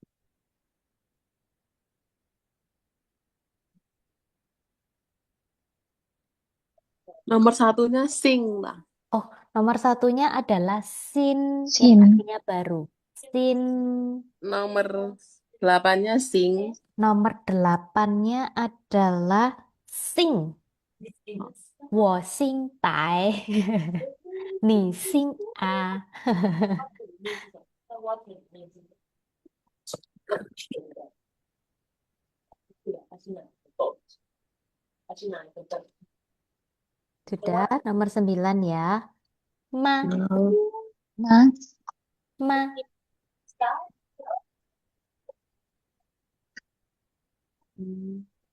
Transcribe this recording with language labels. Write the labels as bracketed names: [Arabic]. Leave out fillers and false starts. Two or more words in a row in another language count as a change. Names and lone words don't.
[Indonesian] Nomor satunya sing lah. Oh, nomor satunya adalah sin yang Sin. artinya baru. Sin. Nomor 8-nya sing. Nomor 8-nya adalah sing. [Chinese] 我姓白，你姓啊。 [Indonesian] Sudah, nomor 9 ya. Ma, Mas. ma. Hmm.